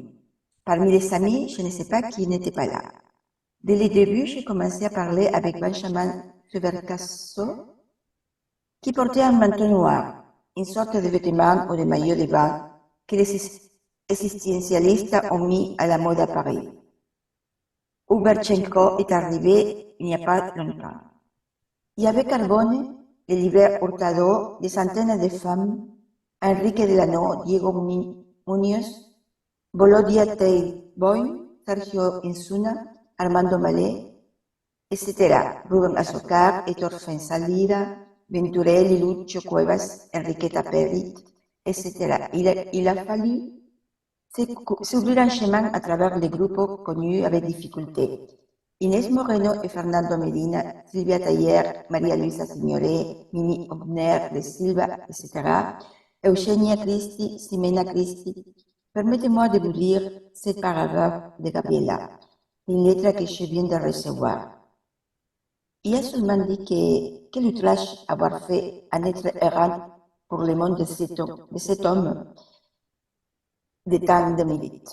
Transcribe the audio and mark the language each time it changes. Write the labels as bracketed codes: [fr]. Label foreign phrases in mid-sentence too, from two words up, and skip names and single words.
[fr] Parmi les amis, je ne sais pas qui n'était pas là. Dès le début, j'ai commencé à parler avec Benjamin Subercasso, qui portait un manteau noir, une sorte de vêtement ou de maillot de bain que les existentialistes ont mis à la mode à Paris. Uberchenko est arrivé il n'y a pas longtemps. Il y avait Carbone, le libraire Hurtado, des centaines de femmes, Enrique Delano, Diego Muñoz, Volodia Teiboy, Sergio Insuna, Armando Malé, etc. Rubén Azocar, Héctor Fensalira, Venturelli, Lucho Cuevas, Enriqueta Perit, etc. Il a fallu s'ouvrir un chemin à travers les groupes connus avec difficulté. Inés Moreno et Fernando Medina, Silvia Taller, María Luisa Signoret, Mimi Ogner de Silva, etc. Eugenia Cristi, Ximena Cristi. Permettez-moi de vous lire cette paragraphe de Gabriela, une lettre que je viens de recevoir. Il a seulement dit que quel outrage avoir fait un être errant pour le monde de cet homme de tant de mérite.